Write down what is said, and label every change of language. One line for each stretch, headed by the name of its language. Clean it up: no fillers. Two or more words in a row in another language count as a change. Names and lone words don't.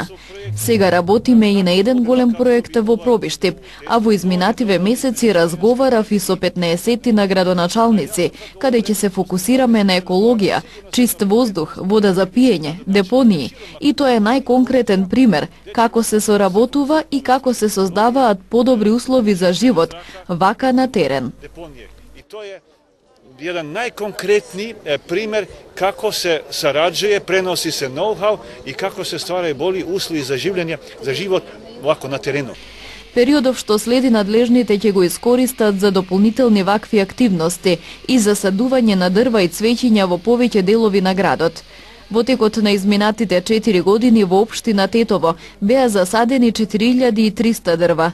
Macedonian: Сега работиме и на еден голем проект во Пробиштип, а во изминативе месеци разговарав и со 15 на градоначалници, каде ќе се фокусираме на екологија, чист воздух, вода за пиење, депонии. И тоа е најконкретен пример како се соработува и како се создаваат подобри услови за живот, вака на терен. И тоа е
Serbian: jedan najkonkretniji primer kako se sarađuje, prenosi se know-how i kako se stvaraju bolji uslovi za življenje, za život ovako na terenu.
Macedonian: Периодов што следи надлежните ќе го искористат за дополнителни вакви активности и за садување на дрва и цвеќиња во повеќе делови на градот. Во текот на изминатите 4 години во општина Тетово беа засадени 4300 дрва.